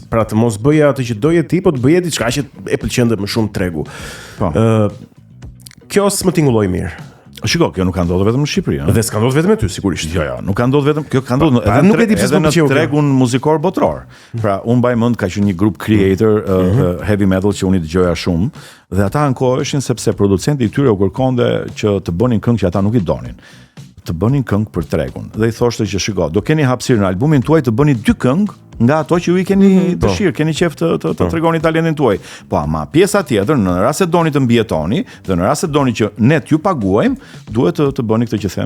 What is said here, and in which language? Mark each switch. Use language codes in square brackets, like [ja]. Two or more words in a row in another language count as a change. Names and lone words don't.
[sq] Pra të mos bëje atë që doje ti, po të bëje diçka që e pëlqente më shumë tregu. Po. Kjo s'më tingulloi mirë. Shiko, kjo nuk ka ndodhur vetëm në Shqipëri, Dhe s'ka ndodhur vetëm me ty, sigurisht. Jo, nuk ka ndodhur vetëm, kjo ka ndodhur edhe nuk e di pse në tregun muzikor botror. Pra, unë mbaj mend ka qenë një grup Creator heavy metal që unë I dëgjoja shumë, dhe ata ankoheshin sepse producenti I tyre u kërkonte që të bënin këngë që ata nuk I donin. Të bënin këngë për tregun. Dhe I thoshte që shiko, do keni hapësirë në albumin tuaj të bëni 2 këngë nga ato që ju i keni dëshirë, keni qef të tregoni talentin tuaj. Po ama pjesa tjetër, në rast se doni të mbijetoni dhe në rast se doni që ne t'ju paguajmë, duhet të bëni këtë që them.